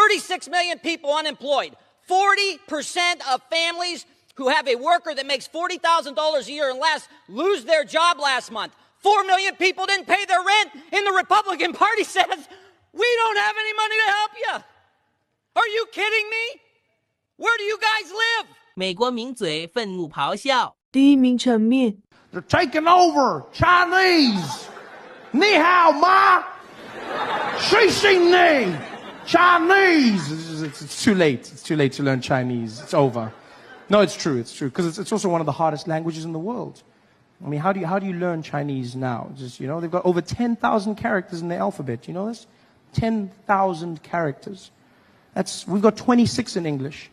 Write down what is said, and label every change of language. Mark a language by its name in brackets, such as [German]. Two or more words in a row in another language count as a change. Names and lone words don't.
[English] 36 million people unemployed. 40% of families who have a worker that makes $40,000 a year and less lose their job last month. 4 million people didn't pay their rent, and the Republican Party says, we don't have any money to help you. Are you kidding me? Where do you guys live? [Chinese] 美国名嘴愤怒咆哮。第一名场面 [English] They're taking over Chinese. [Chinese] 你好吗。谢谢你. [English] Chinese. It's too late. It's too late to learn Chinese. It's over. No, it's true. It's true. Because it's also one of the hardest languages in the world. I mean, how do you learn Chinese now? Just, they've got over 10,000 characters in the alphabet. You know this? 10,000 characters. We've got 26 in English.